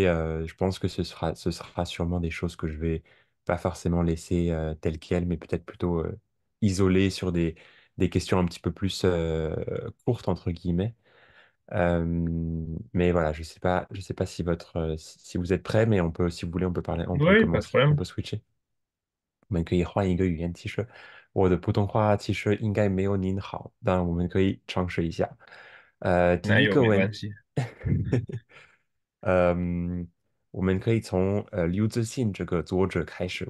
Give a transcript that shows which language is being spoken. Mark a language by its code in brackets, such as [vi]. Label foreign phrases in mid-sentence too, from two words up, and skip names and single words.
[fr] Je pense que ce sera sûrement des choses que je vais pas forcément laisser telles quelles, mais peut-être plutôt isolées sur des questions un petit peu plus courtes, entre guillemets. Euh, mais voilà, je sais pas si si vous êtes prêt, mais on peut, si vous voulez, on peut Oui, pas de commencer, on problème. peut switcher. [zh] 我们可以换一个语言，其实我的普通话其实应该没有您好，但我们可以尝试一下。第哪有一个问，没关系。嗯，我们可以从刘慈欣这个作者开始。